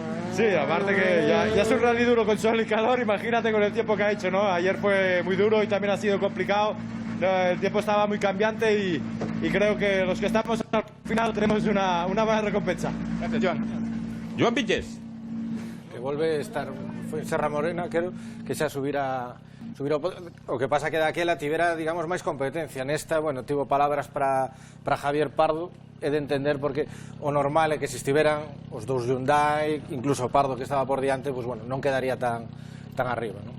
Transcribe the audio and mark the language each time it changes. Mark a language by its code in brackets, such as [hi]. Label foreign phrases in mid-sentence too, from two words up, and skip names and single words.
[es] Sí, aparte que ya es un rally duro con sol y calor, imagínate con el tiempo que ha hecho, ¿no? Ayer fue muy duro y también ha sido complicado, el tiempo estaba muy cambiante y creo que los que estamos al final tenemos una buena recompensa. Gracias, Joan. Joan Pinches. Que vuelve a estar, [gl] foi en Serra Morena, creo, que xa subira o que pasa que daquela tivera, digamos, máis competencia. Nesta, bueno, tivo palabras para Javier Pardo, é de entender porque o normal é que se estiveran os dous Hyundai, incluso o Pardo que estaba por diante, [es] pues bueno, [gl] non quedaría tan arriba, ¿no?